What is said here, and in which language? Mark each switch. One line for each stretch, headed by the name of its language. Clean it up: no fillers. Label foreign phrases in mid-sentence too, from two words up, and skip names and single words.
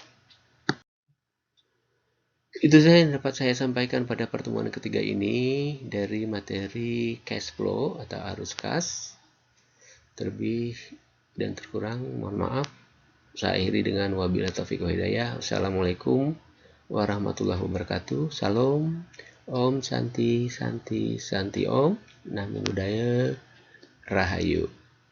Indonesian: Itu saja yang dapat saya sampaikan pada pertemuan ketiga ini dari materi
English: cash flow
Indonesian: atau arus kas. Terlebih dan terkurang mohon maaf. Saya akhiri dengan
Arabic: وبالله التوفيق والهداية. والسلام عليكم ورحمة الله وبركاته.
Sanskrit: Salam. ॐ शान्ति शान्ति शान्ति ॐ.
Pali: Namo Buddhaya. Rahayu.